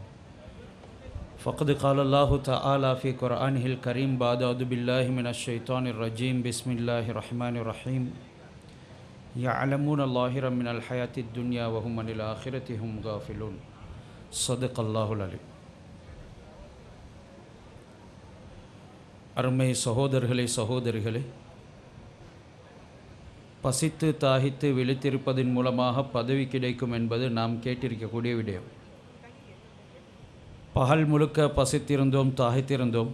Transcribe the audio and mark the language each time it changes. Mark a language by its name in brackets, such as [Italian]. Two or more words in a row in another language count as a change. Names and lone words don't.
[Arabic] فقد قال الله تعالى في قرآنه الكريم بعد أعوذ بالله من الشيطان الرجيم بسم الله الرحمن الرحيم يعلمون ظاهرا من الحياة الدنيا وهم عن الآخرة هم غافلون. صدق الله العليم. [Tamil] அருமை சகோதரர்களே சகோதரிகளே, பசித்து தாகித்து விழித்திருப்பதன் மூலமாக பதவி கிடைக்கும் என்பது நாம் கேட்டிருக்கக்கூடிய விடயம். பகல் முழுக்க பசித்திருந்தோம், தாகித்திருந்தோம்.